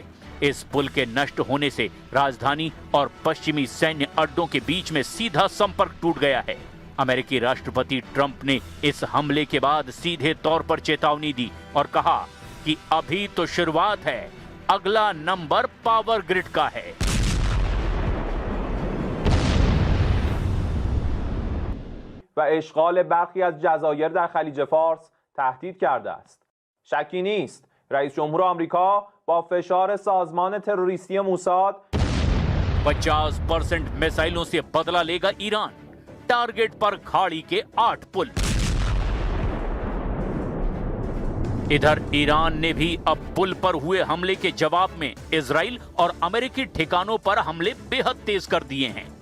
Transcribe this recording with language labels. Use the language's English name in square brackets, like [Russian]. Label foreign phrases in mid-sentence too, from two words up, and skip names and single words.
[Hindi] इस पुल के नष्ट होने से राजधानी और पश्चिमी सैन्य अड्डों के बीच में सीधा संपर्क टूट गया है। अमेरिकी राष्ट्रपति ट्रंप ने इस हमले के बाद सीधे तौर पर चेतावनी दी और कहा कि अभी तो शुरुआत है, अगला नंबर पावर ग्रिड का है। [Persian] و اشغال برخی از جزایر در خلیج فارس تهدید کرده است. شکی نیست رئیس جمهور آمریکا با فشار سازمان تروریستی موساد [Hindi] 50% मिसाइलों से बदला लेगा ईरान, टारगेट पर खाड़ी के 8 पुल। इधर ईरान ने भी अब पुल पर हुए हमले के जवाब में इजराइल और अमेरिकी ठिकानों पर हमले बेहद तेज कर दिए हैं।